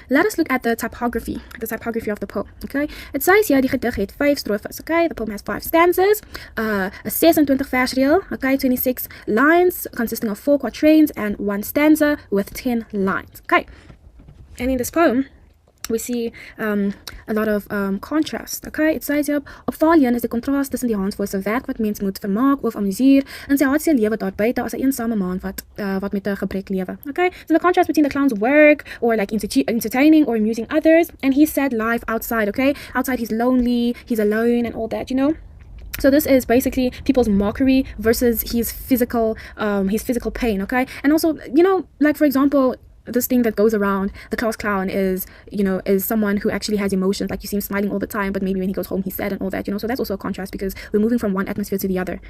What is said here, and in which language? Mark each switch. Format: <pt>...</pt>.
<en>Let us look at the typography of the poem. Okay, it says here</en> <af>die gedig het 5 strofes.</af> <en>Okay, the poem has 5 stanzas, a 26 versreel. Okay, 26 lines consisting of 4 quatrains and 1 stanza with 10 lines. Okay, and in this poem we see a lot of contrast. Okay, it says here,</en> <af>opvallend is die contrast tussen die Hanswors se werk wat mens moet vermaak of amuseer en sy hartseer lewe daar buite as 'n eensame man wat met 'n gebrek lewe.</af> <en>Okay, so the contrast between the clown's work or like entertaining or amusing others and his sad life outside. Okay, outside he's lonely, he's alone and all that, you know. So this is basically people's mockery versus his physical pain. Okay, and also, you know, like for example, this thing that goes around the class clown is, you know, is someone who actually has emotions, like you see him smiling all the time, but maybe when he goes home he's sad and all that, you know. So that's also a contrast because we're moving from one atmosphere to the other.</en>